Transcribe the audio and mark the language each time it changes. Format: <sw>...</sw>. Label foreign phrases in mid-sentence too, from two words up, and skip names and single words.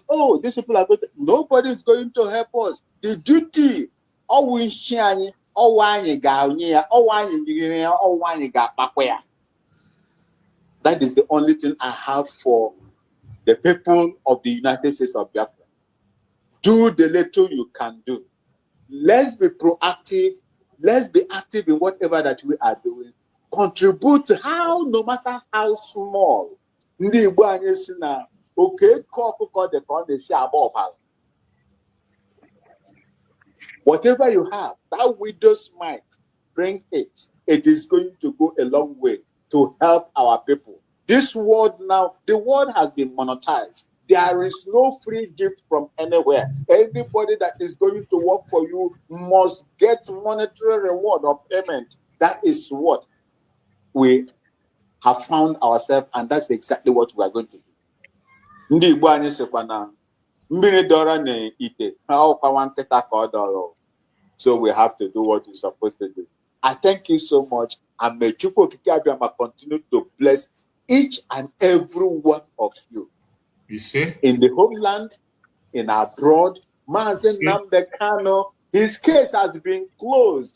<en>Oh, these people are going to, nobody is going to help us. The duty, that is the only thing I have for the people of the United States of Biafra. Do the little you can do. Let's be proactive. Let's be active in whatever that we are doing. Contribute to how, no matter how small.</en> <ig>Ndị Igbo anyị si na oke ọkụkọ dị ka ọ na-esi agba ọbara.</ig> <en>Whatever you have, that widow's mite, bring it. It is going to go a long way to help our people. This world now, the world has been monetized. There is no free gift from anywhere. Anybody that is going to work for you must get monetary reward or payment. That is what we have found ourselves, and that's exactly what we are going to do.</en> <ig>Ndị Igbo anyị sịkwa na mmiri dọrọ na ite ha ọkwa nwa nkịta ka ọ dọrọ.</ig> <en>So we have to do what we're supposed to do. I thank you so much, and may Chukwu Okike Abiama continue to bless each and every one of you. You see? In the homeland, in abroad, Mazii Nnamdi, his case has been closed.</en>